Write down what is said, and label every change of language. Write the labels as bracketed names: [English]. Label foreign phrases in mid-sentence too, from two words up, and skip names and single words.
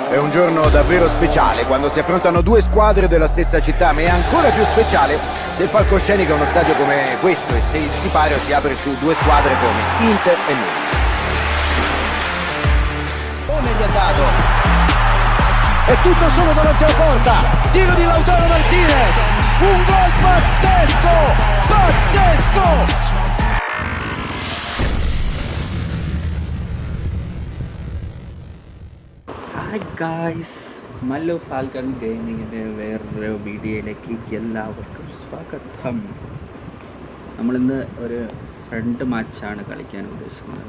[Italian] un giorno davvero speciale quando si affrontano due squadre della stessa città, ma è ancora più speciale se il palcoscenico è uno stadio come questo e se il sipario si apre su due squadre come Inter e Milan. Come gli ha dato? È tutto solo davanti alla porta, tiro di Lautaro Martinez, un gol pazzesco, pazzesco! [English] Hi guys, [Malayalam] മല്ലു ഫാൽക്കൺ ഗെയിമിങ്ങിൻ്റെ വേറൊരു വീഡിയോയിലേക്ക് എല്ലാവർക്കും സ്വാഗതം. നമ്മളിന്ന് ഒരു [English] friend match ആണ് [Malayalam] കളിക്കാൻ ഉദ്ദേശിക്കുന്നത്.